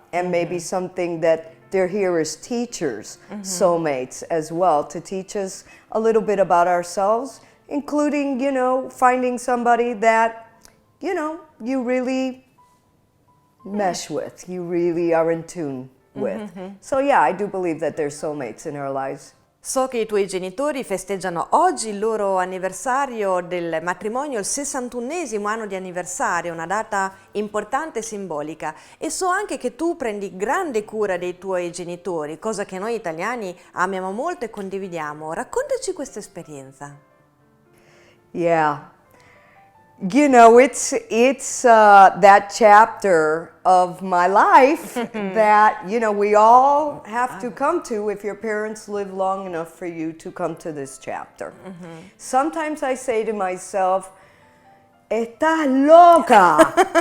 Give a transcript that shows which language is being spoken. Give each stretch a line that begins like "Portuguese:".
English: And maybe something that they're here as teachers, soulmates as well, to teach us a little bit about ourselves, including, you know, finding somebody that, you know, you really mesh with, you really are in tune with. So yeah, I do believe that there's soulmates in our lives.
Italian: So che i tuoi genitori festeggiano oggi il loro anniversario del matrimonio, il 61esimo anno di anniversario, una data importante e simbolica. E so anche che tu prendi grande cura dei tuoi genitori, cosa che noi italiani amiamo molto e condividiamo. Raccontaci questa esperienza.
English: Yeah. You know, it's that chapter of my life that, you know, we all have to come to if your parents live long enough for you to come to this chapter. Sometimes I say to myself, "Estás loca?